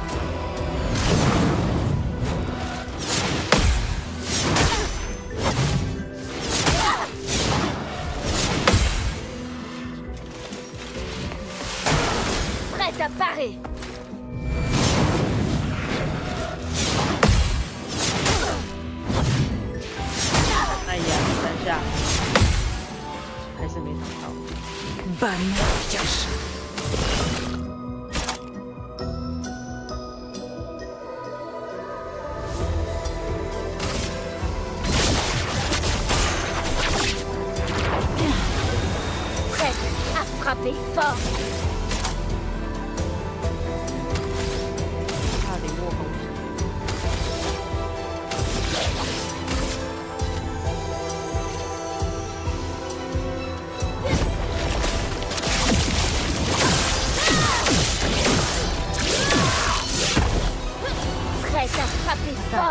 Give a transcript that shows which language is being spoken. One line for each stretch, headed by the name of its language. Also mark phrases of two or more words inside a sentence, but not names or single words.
French: Prête à parer.
Chinese: Aïe 呀，等一下，还是没想到。
French: Bonne pioche. Prête à frapper fort.
Chinese: 差点落空气。
French: Prête à frapper fort.